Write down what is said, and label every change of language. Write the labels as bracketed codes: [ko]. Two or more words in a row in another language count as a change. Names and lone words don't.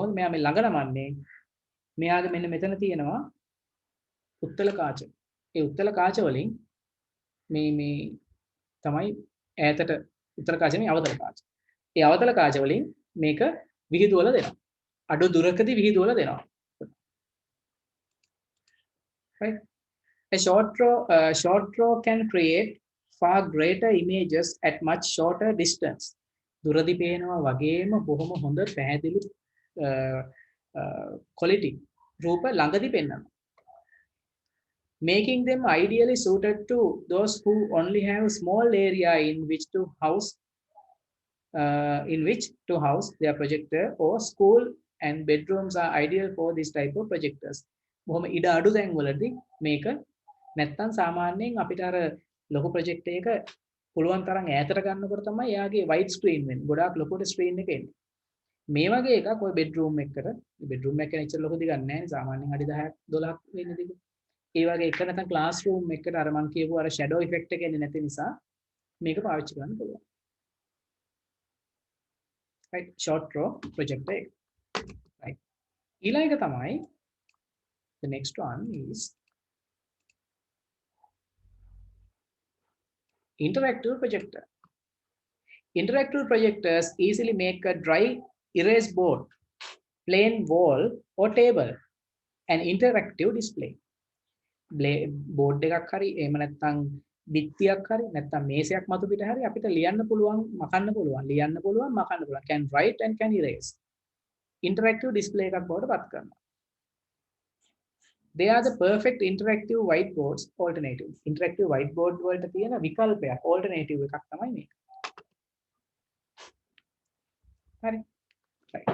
[si] කොහොමද මෙයා මේ ළඟ නමන්නේ? මෙයාගේ මෙන්න මෙතන තියෙනවා උත්තල කාච. ඒ උත්තල කාච වලින් මේ තමයි ඈතට උත්තර කාච නෙමෙයි අවතල කාච. ඒ අවතල කාච වලින් මේක විහිදුවලා දෙනවා. අඩු දුරකදී විහිදුවලා දෙනවා. Right? [en] A short throw can create far greater images at much shorter distance. [si] දුරදී පේනවා වගේම බොහොම හොඳ පැහැදිලි quality රූප ළඟදී පෙන්වනවා. [en] Making them ideally suited to those who only have a small area in which to house their projector, or school and bedrooms are ideal for this type of projectors. [si] බොහොම ඉඩ අඩු තැන් වලදී මේක නැත්තම් සාමාන්‍යයෙන් අපිට අර ලොකු ප්‍රොජෙක්ට් එක පුළුවන් තරම් ඈතට ගන්නකොට තමයි එයාගේ [en] wide screen [si] වෙන්නේ. ගොඩාක් ලොකුට ස්ක්‍රීන් එක එන්නේ. මේ වගේ එකක් ඔය බෙඩ්රූම් එකකට බෙඩ්රූම් එක එච්චර ලොකු දිගක් නැහැ නේ සාමාන්‍යයෙන් අඩි 10ක් 12ක් වෙන්නේ දිග. ඒ වගේ එක නැත්නම් [en] class room [si] එකකට අර මම කියපු අර [en] shadow effect [si] එක එන්නේ නැති නිසා මේක පාවිච්චි කරන්න පුළුවන්. [en] right short row projector එක. right [si] ඊළඟ එක තමයි [en] the next one is interactive projector. Interactive projectors easily make a dry erase board, plain wall or table an interactive display. [si] බෝඩ් එකක් හරි එහෙම නැත්නම් බිත්තියක් හරි නැත්නම් මේසයක් මතු පිට හරි අපිට ලියන්න පුළුවන් මකන්න පුළුවන් [en] can write and can erase interactive display [si] එකක් බවට පත් කරනවා. [en] They are the perfect interactive whiteboards alternative. Interactive whiteboard [si] වලට තියෙන විකල්පයක් alternative එකක් තමයි මේක. හරි. right.